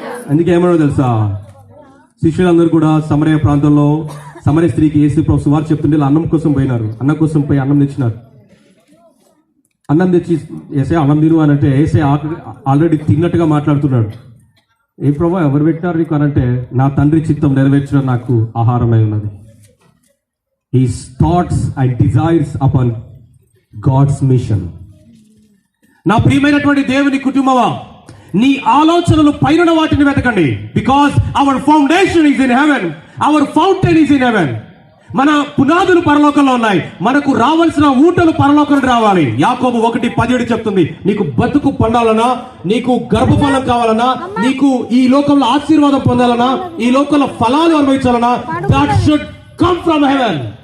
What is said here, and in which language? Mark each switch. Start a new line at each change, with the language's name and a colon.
Telugu: అందుకే ఏమన్నా తెలుసా, శిష్యులందరూ కూడా సమరయ ప్రాంతంలో సమరయ స్త్రీకి యేసు ప్రభు సువార్త చెప్తుంటే అన్నం కోసం పోయినారు. అన్నం కోసం పోయి అన్నం తెచ్చినారు. అన్నం తెచ్చి ఏసే అన్నం తిను అని అంటే ఏసే ఆల్రెడీ తిన్నట్టుగా మాట్లాడుతున్నాడు. ఏ ప్రభు ఎవరు పెట్టారు నీకు అనంటే, నా తండ్రి చిత్తం నెరవేర్చడం నాకు ఆహారమై ఉన్నది.
English: His thoughts and desires upon God's mission.
Telugu: నా ప్రియమైనటువంటి దేవుని కుటుంబమా, నీ ఆలోచనలు పైన వాటిని వెతకండి.
English: Because our foundation is in heaven, our fountain is in heaven.
Telugu: మన పునాదులు పరలోకంలో ఉన్నాయి, మనకు రావాల్సిన ఊటలు పరలోకం రావాలి. యాకోబు 1:17 చెప్తుంది, నీకు బతుకు పొందాలన్నా, నీకు గర్భఫలం కావాలన్నా, నీకు ఈ లోకంలో ఆశీర్వాదం పొందాలన్నా, ఈ లోకంలో ఫలాలు అనుభవించాలన్నా,
English: That should come from heaven.